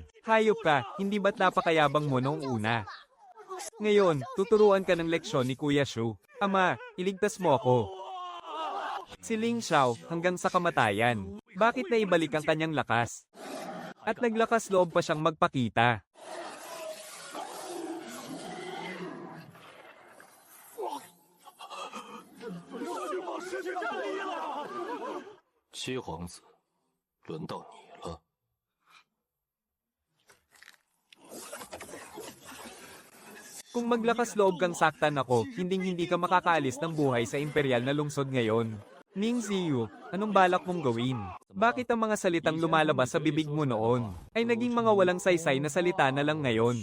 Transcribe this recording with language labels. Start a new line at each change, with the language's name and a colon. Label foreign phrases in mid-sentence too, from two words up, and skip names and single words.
Filipino: Hayop ka, hindi ba't napakayabang mo noong una? Ngayon, tuturuan ka ng leksyon ni Kuya Shu. Ama, iligtas mo ako. Si Ling Xiao, hanggang sa kamatayan. Bakit na ibalik ang kanyang lakas? At naglakas loob pa siyang magpakita.
Chinese: 七皇子，轮到你了。
Filipino: Kung maglakas loob kang saktan ako, hinding-hindi ka makakaalis ng buhay sa imperial na lungsod ngayon. Ning Ziyu, anong balak mong gawin? Bakit ang mga salitang lumalabas sa bibig mo noon ay naging mga walang saysay na salita na lang ngayon?